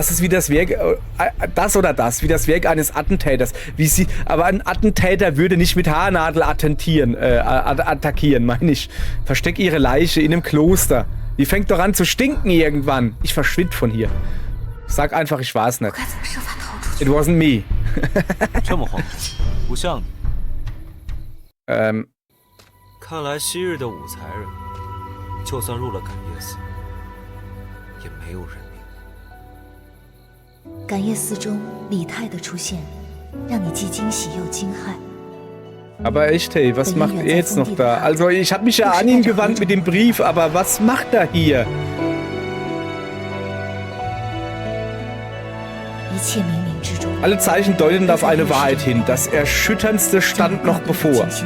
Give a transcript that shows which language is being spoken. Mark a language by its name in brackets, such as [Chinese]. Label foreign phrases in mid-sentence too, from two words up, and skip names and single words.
[German] Lass es wie das Werk, wie das Werk eines Attentäters. Aber ein Attentäter würde nicht mit Haarnadel attackieren, meine ich. Versteck ihre Leiche in einem Kloster. Die fängt doch an zu stinken irgendwann. Ich verschwinde von hier. Sag einfach, ich war's nicht. [English] It wasn't me. [Chinese] 这么慌，不像你。看来昔日的武才人，就算入了感业寺，也没有人命。感业寺中李泰的出现，让你既惊喜又惊骇。 [German] Aber echt, hey, was macht er jetzt noch da? Also, ich habe mich ja an ihn gewandt mit dem Brief, aber was macht er hier? Alle Zeichen deuten auf eine Wahrheit hin. Das Erschütterndste stand noch bevor.